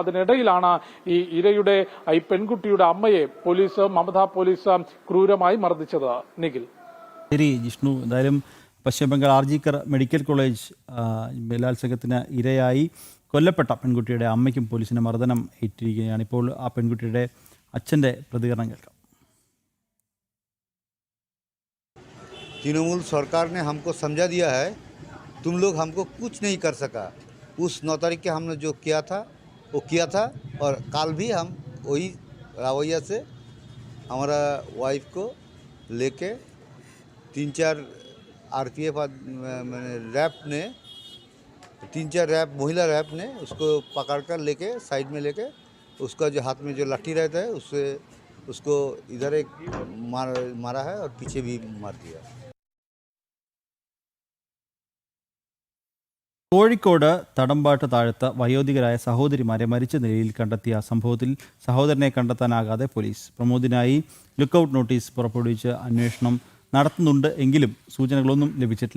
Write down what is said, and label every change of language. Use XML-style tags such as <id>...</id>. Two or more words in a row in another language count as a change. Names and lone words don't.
<ml>അതിനിടയിലാണ് ഈ പെൺകുട്ടിയുടെ അമ്മയെ മമതാ പോലീസ് ക്രൂരമായി മർദ്ദിച്ചത്. നിഖിൽ. ശരി ജിഷ്ണു, എന്തായാലും പശ്ചിമബംഗാൾ RG-കർ മെഡിക്കൽ കോളേജ് ബലാത്സംഗത്തിന് ഇരയായി കൊല്ലപ്പെട്ട പെൺകുട്ടിയുടെ അമ്മയ്ക്കും പോലീസിന് മർദ്ദനം ഏറ്റിരിക്കുകയാണ്. ഇപ്പോൾ ആ പെൺകുട്ടിയുടെ അച്ഛൻ്റെ പ്രതികരണം കേൾക്കാം.</ml> <hi>तृणमूल सरकार ने हमको समझा दिया है, तुम लोग हमको कुछ नहीं कर सका। उस 9 तारीख के हमने जो किया था वो किया था, और कल भी हम वही रवैया से हमारा वाइफ को लेके 3-4 RPF रैप ने 3-4 महिला रैप ने उसको पकड़कर लेके साइड में लेके उसका जो हाथ में जो लाठी रहता है उससे उसको इधर एक मारा है और पीछे भी मार दिया।</hi> <ml>കോഴിക്കോട് തടമ്പാട്ട് താഴത്ത് വയോധികരായ സഹോദരിമാരെ മരിച്ച നിലയിൽ കണ്ടെത്തിയ സംഭവത്തിൽ സഹോദരനെ കണ്ടെത്താനാകാതെ പോലീസ് പ്രമോദിനായി ലുക്കൌട്ട് നോട്ടീസ് പുറപ്പെടുവിച്ച് അന്വേഷണം നടത്തുന്നുണ്ട് എങ്കിലും സൂചനകളൊന്നും ലഭിച്ചിട്ടില്ല.</ml>